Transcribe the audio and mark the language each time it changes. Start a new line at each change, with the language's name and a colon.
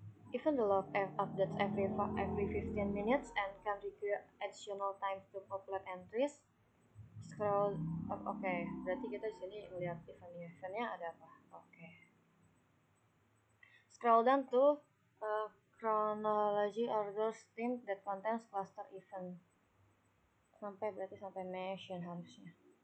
English: Even the log updates every 15 minutes and can require additional time to populate entries. Scroll up, oke.
Indonesian: Berarti kita di sini melihat eventnya ada apa? Oke.
English: Scroll down to chronology order stream that contains cluster event.
Indonesian: Berarti sampai mention harusnya.